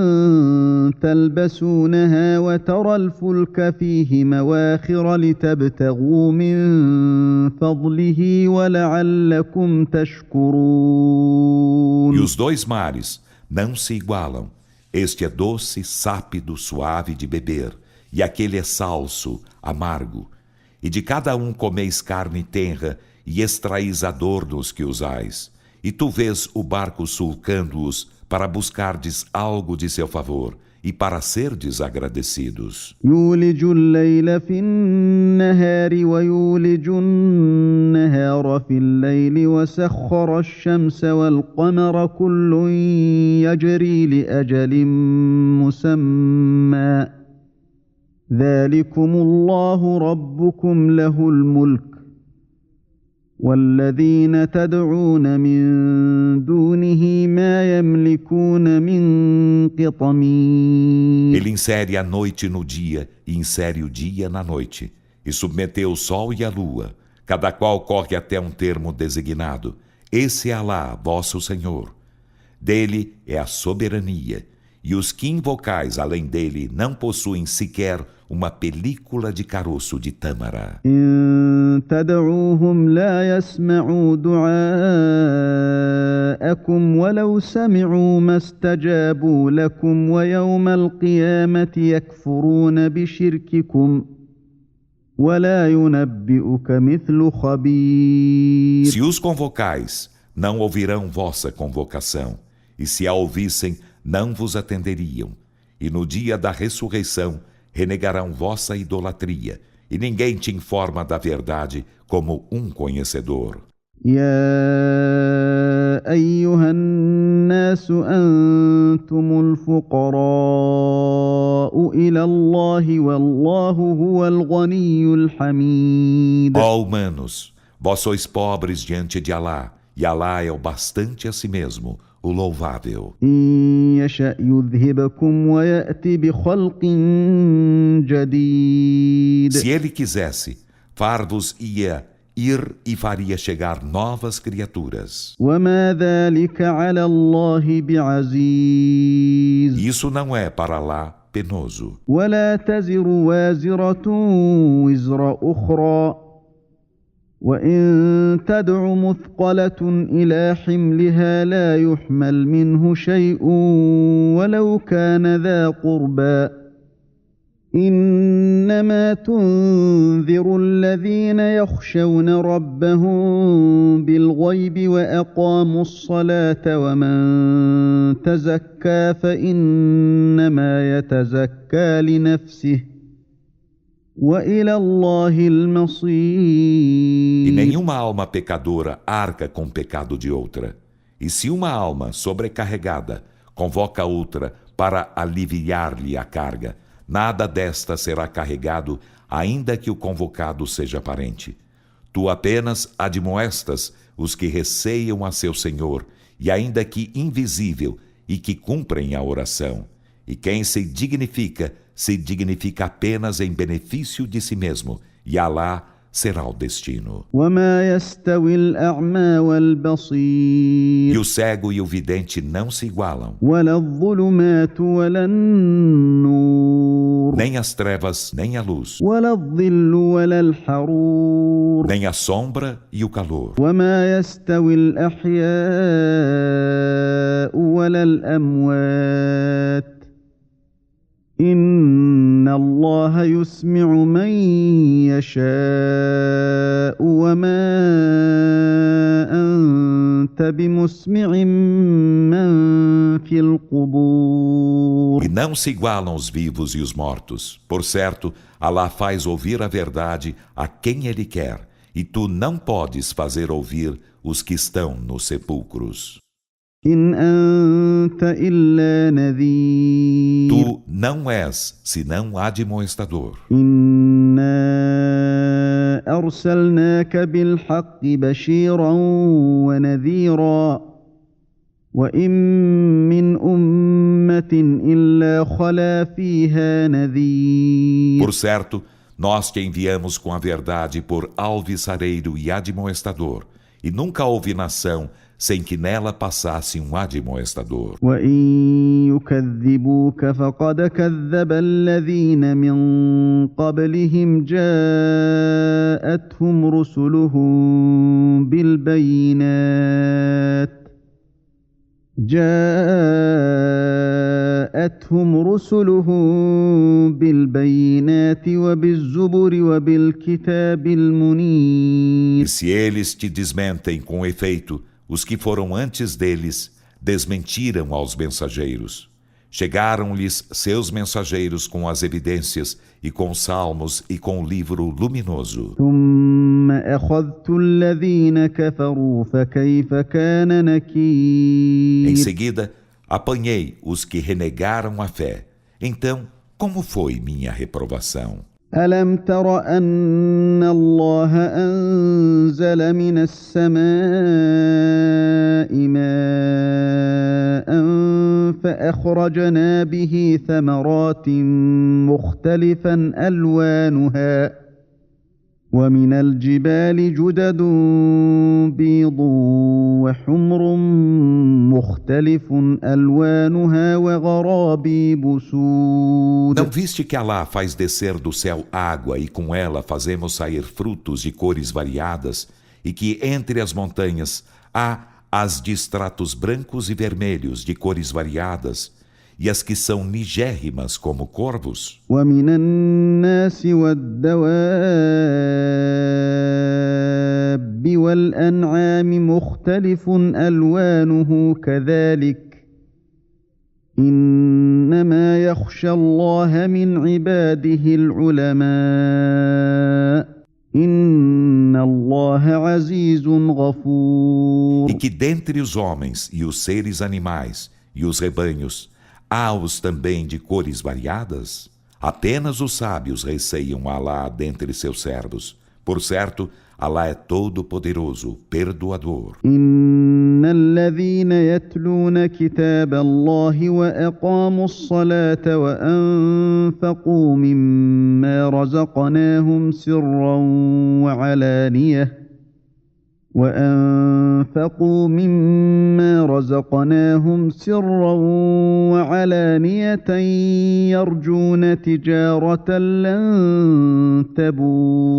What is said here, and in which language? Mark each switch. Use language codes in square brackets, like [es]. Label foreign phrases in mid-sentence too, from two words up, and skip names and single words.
[ar] تلبسونها وترى الفلك فيه مواخر لتبتغوا من فضله ولعلكم تشكرون. [pt] E os dois mares não se igualam. Este é doce, sápido, suave de beber, e aquele é salso, amargo. E de cada um comeis carne tenra, e extraís adornos que usais. E tu vês o barco sulcando-os para buscardes algo de seu favor e para serdes agradecidos. [ar] يولج الليل في النهار ويولج النهار في الليل وسخر الشمس والقمر كل يجري لأجل مسمى ذلكم الله ربكم له الملك والذين تدعون من دونه ما يملكون من قطمير. [pt] Ele insere a noite no dia e insere o dia na noite, e submeteu o sol e a lua, cada qual corre até um termo designado. Esse é Alá, vosso Senhor. Dele é a soberania, e os que invocais além dele não possuem sequer uma película de caroço de tâmara. [ar] إن تدعوهم لا يسمعوا دعاءكم ولو سمعوا ما استجابوا لكم ويوم القيامة يكفرون بشرككم ولا ينبئك مثل خبير. [pt] Se os convocais, não ouvirão vossa convocação, e se a ouvissem, não vos atenderiam. E no dia da ressurreição, renegarão vossa idolatria, e ninguém te informa da verdade como um conhecedor. [ar] يا ايها الناس انتم الفقراء الى الله والله هو الغني الحميد. [pt] Ó humanos, vós sois pobres diante de Alá, e Alá é o bastante a si mesmo, o louvável. [ar] ان يشأ يذهبكم ويأت بخلق جديد. [pt] Se ele quisesse, far-vos ia ir e faria chegar novas criaturas. [ar] وما ذلك على الله بعزيز. [pt] Isso não é para Alá penoso. [ar] ولا تزر وازرة وزر أخرى وإن تدع مثقلة إلى حملها لا يحمل منه شيء ولو كان ذا قربى إنما تنذر الذين يخشون ربهم بالغيب وأقاموا الصلاة ومن تزكى فإنما يتزكى لنفسه وإلى الله [pt] E [ar] المصير. [pt] nenhuma alma pecadora arca com o pecado de outra. E se uma alma sobrecarregada convoca outra para aliviar-lhe a carga, nada desta será carregado, ainda que o convocado seja parente. Tu apenas admoestas os que receiam a seu Senhor, e ainda que invisível, e que cumprem a oração. E quem se dignifica apenas em benefício de si mesmo, e Alá será o destino. [ar] وما يستوي الأعمى والبصير [pt] E o cego e o vidente não se igualam, [ar] ولا الظلمات ولا النور [pt] nem as trevas nem a luz, [ar] ولا الظل ولا الحرور [pt] nem a sombra e o calor. [ar] وما يستوي الأحياء ولا الأموات إن الله يسمع من يشاء وما أنت بمسمع من في القبور. [pt] E não se igualam os vivos e os mortos. Por certo, Alá faz ouvir a verdade a quem Ele quer, e tu não podes fazer ouvir os que estão nos sepulcros. [ar] إن أنت إلا نذير [pt] Tu não és, senão admoestador. [ar] إنا أرسلناك بالحق بشيرا ونذيرا وإن من أمة إلا خلا فيها نذير. [pt] Por certo, nós te enviamos com a verdade por alvissareiro e admoestador, e nunca houve nação sem que nela passasse um admoestador. [ar] وإن يكذبوك فقد كذب الذين من قبلهم جاءتهم رسلهم بالبينات وبالزبر وبالكتاب المنير. [pt] E se eles te desmentem com efeito, os que foram antes deles desmentiram aos mensageiros. Chegaram-lhes seus mensageiros com as evidências e com os salmos e com o livro luminoso. [ar] ثم أخذت الذين كفروا فكيف كان [pt] Em [ar] نكير. [pt] seguida, apanhei os que renegaram a fé. Então, como foi minha reprovação? [ar] ألم تر أن الله أنزل من السماء ماء فأخرجنا به ثمرات مختلفا ألوانها ومن الجبال جدد بيض وحمر مختلف ألوانها وغرابيب سود. [pt] Não viste que Alá faz descer do céu água e com ela fazemos sair frutos de cores variadas e que entre as montanhas há as de estratos brancos e vermelhos de cores variadas e as que são nigérrimas como corvos? [ar] ومن الناس والدواب والأنعام مختلف ألوانه كذلك إنما يخشى الله من عباده العلماء إن الله الله عزيز غفور. [pt] E que dentre os homens e os seres animais e os rebanhos, há-os também de cores variadas? Apenas os sábios receiam Alá dentre seus servos. Por certo, Alá é todo-poderoso, perdoador. [ar] إن الذين يتلون كتاب الله وأقاموا الصلاة وأنفقوا مما رزقناهم سرا وعلانية يرجون تجارة لن تبور.